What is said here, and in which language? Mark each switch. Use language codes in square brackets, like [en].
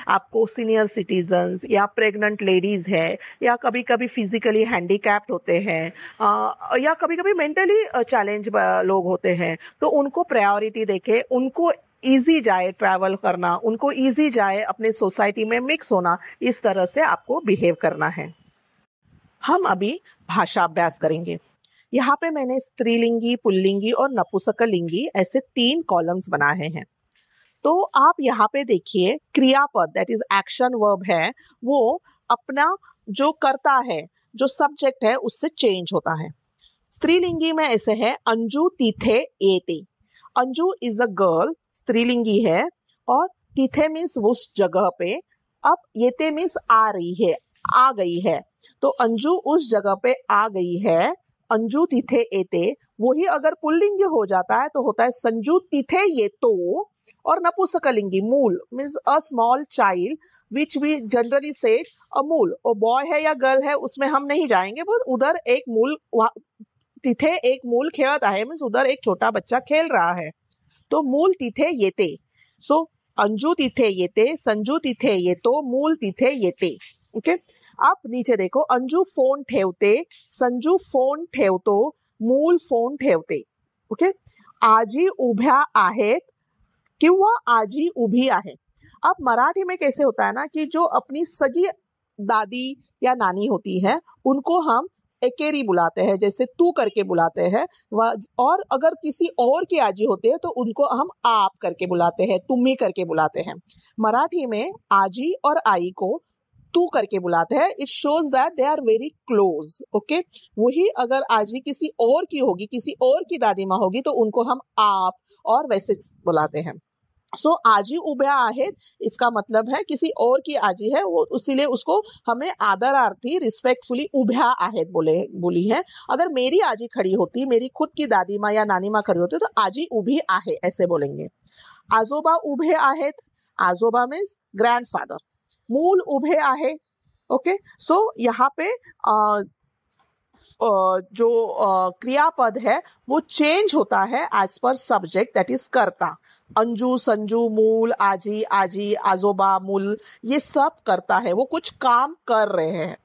[hi] आपको senior citizens या pregnant ladies है, या कभी कभी फिजिकली हैंडीकैप्ड होते हैं, या कभी कभी मेंटली चैलेंज लोग होते हैं, तो उनको प्रायोरिटी देके, उनको इजी जाए ट्रैवल करना, उनको इजी जाए अपने सोसाइटी में मिक्स होना, इस तरह से आपको बिहेव करना है. हम अभी भाषा अभ्यास करेंगे. यहाँ पे मैंने स्त्रीलिंगी, पुल्लिंगी और नपुंसकलिंगी ऐसे 3 कॉलम्स बनाए हैं. तो आप यहाँ पे देखिए, क्रियापद दैट इज एक्शन वर्ब है, वो अपना जो करता है, जो सब्जेक्ट है, उससे चेंज होता है. स्त्रीलिंगी में ऐसे है, [mr] अंजू तिथे येते. [en] Anju is a girl [hi] स्त्रीलिंगी है, और तिथे मीन्स उस जगह पे, अब येते मीन्स आ रही है, आ गई है। तो अंजू उस जगह पे आ गई है, [mr] अंजू तिथे एते, [hi] वही अगर पुल्लिंग हो जाता है तो होता है [mr] संजू तिथे येतो, [hi] और नपुंसकलिंगी मूल means [en] a small child which we generally says a मूल, [hi] और बॉय है या गर्ल है उसमें हम नहीं जाएंगे, पर उधर एक मूल, तिथे एक मूल खेलता है मीन्स उधर एक छोटा बच्चा खेल रहा है, तो [mr] मूल तिथे येते। सो अंजू तिथे येते, संजू तिथे येतो, मूल तिथे येते। ओके, [hi] आप नीचे देखो, [mr] अंजू फोन ठेवते, संजू फोन ठेवतो, मूल फोन ठेवते। ओके, आजी उभ्या आहेत किंवा आजी उभी आहे। [hi] अब मराठी में कैसे होता है ना कि जो अपनी सगी दादी या नानी होती है उनको हम एकेरी बुलाते हैं, जैसे तू करके बुलाते हैं, और अगर किसी और की आजी होते हैं तो उनको हम आप करके बुलाते हैं, तुम्ही करके बुलाते हैं। मराठी में आजी और आई को तू करके बुलाते हैं। [en] It shows that they are very close. [hi] Okay, वही अगर आजी किसी और की होगी, किसी और की दादी माँ होगी, तो उनको हम आप और वैसे बुलाते हैं। सो [mr] आजी उभ्या आहेत, [hi] इसका मतलब है किसी और की आजी है, वो इसीलिए उसको हमें आदरार्थी रिस्पेक्टफुली उभ्या आहेत बोली है। अगर मेरी आजी खड़ी होती, मेरी खुद की दादी माँ या नानी माँ खड़ी होती, तो [mr] आजी उभी आहे [hi] ऐसे बोलेंगे। [mr] आजोबा उभे आहेत, आजोबा मीन्स ग्रैंडफादर, मूल उभे आहे। [hi] ओके, सो यहाँ पे जो क्रियापद है वो चेंज होता है as per subject, that is कर्ता। अंजू, संजू, मूल, आजी, आजी, आजोबा, मूल, ये सब करता है, वो कुछ काम कर रहे हैं।